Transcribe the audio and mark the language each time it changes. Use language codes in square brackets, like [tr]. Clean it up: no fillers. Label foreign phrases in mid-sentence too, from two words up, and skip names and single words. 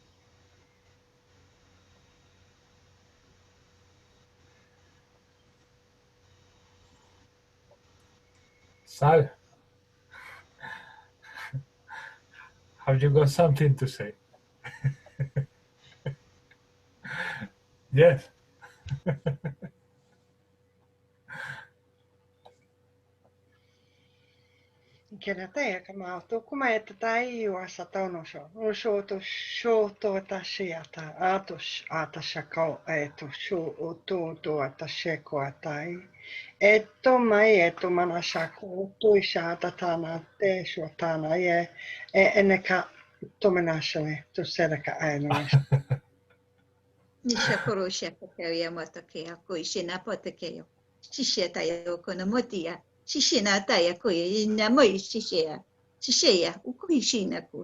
[en] Sal, have you got something to say? Yes. Kena te ka mātou kuma e te tai o asa tauno so. O so to to ta siata. Atos ata sakau e to so o to ata seko atai. E to mai e to mana sako o to isa ata tana te so tana e ene ka to menasane to seraka aino. Nisha koro shaka kaya mata kaya koi shina pata kaya. Shisheta yo kono motia. Shishina taya koi namoi shishea. Shishea ukoi shina ko.